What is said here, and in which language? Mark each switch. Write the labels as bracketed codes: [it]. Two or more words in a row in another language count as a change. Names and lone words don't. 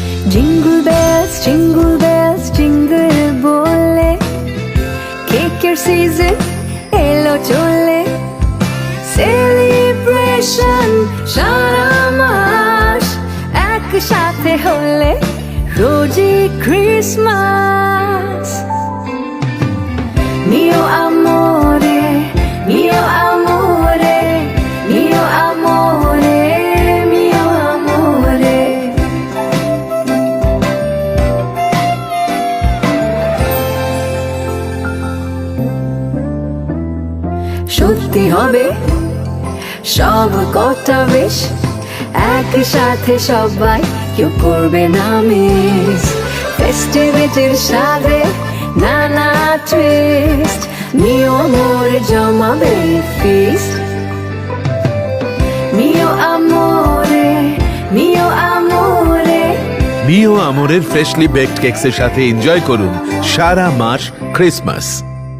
[en] jingle bells, jingle bole. [bn] কেকের সিজন, এলো চলে. [en] Celebration, [bn] সারা মাস একসাথে হলে রোজই ক্রিসমাস। Mio amore, mio amore, mio amore, mio amore. সত্যি হবে সব কথা বেশ, একসাথে সবাই কেউ করবে না মিস। ফেস্টিভিটির সাথে নানা টুইস্ট, mio amore জমাবে ফিস্ট। mio amore, mio amore. মিও আমোরের [en] freshly baked [bn] কেকসের সাথে এনজয় করুন সারা মাস ক্রিসমাস।